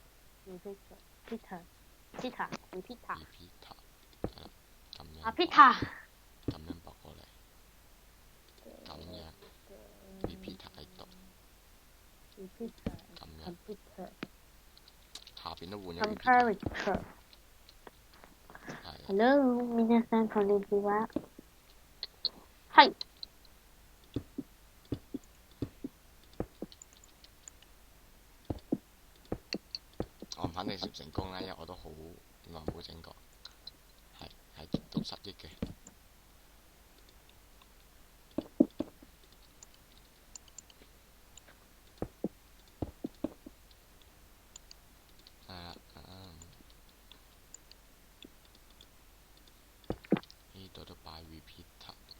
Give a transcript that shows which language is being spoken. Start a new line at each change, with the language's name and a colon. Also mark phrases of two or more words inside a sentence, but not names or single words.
Cantonese: repeater 係啦，咁樣。啊 Peter。咁樣駁過嚟，咁樣 repeater 喺度，咁樣下邊都換咗 repeater。 Hello，
Japanese: 皆さんこんにちは。
Cantonese: 係。我唔肯定成唔成功啦，因為我都好耐冇整過，係極度失憶嘅。呢度都擺 repeater。